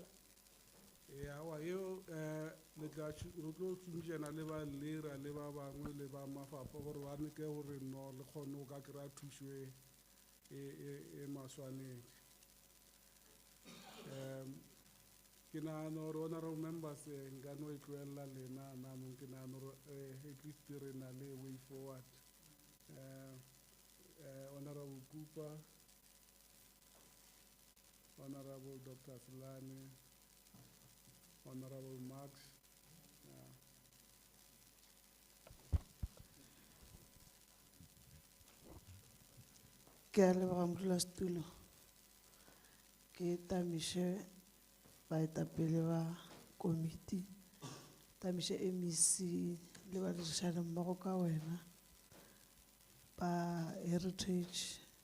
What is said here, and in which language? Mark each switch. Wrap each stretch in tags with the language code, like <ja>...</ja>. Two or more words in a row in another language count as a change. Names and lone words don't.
<nso>awa eo re tlo šomišana le ba lera le ba bangwe le ba mafapha gore ba neke gore no le kgone go ka kry-a thušo e maswanedi ke nagana gore</nso> <en>honorable members</en> <nso>nka no e tloelela lena nanong ke nagana gore</nso> <en>at least</en> <nso>re na le</nso> <en>way forward honorable Cooper, honorable Dr. Slane, honorable Max</en> <nso>ke a leboga modulasetulo ke tamiše baetapele ba komiti tamiše MEC le badirišani mmogo ka wena ba heritage</nso>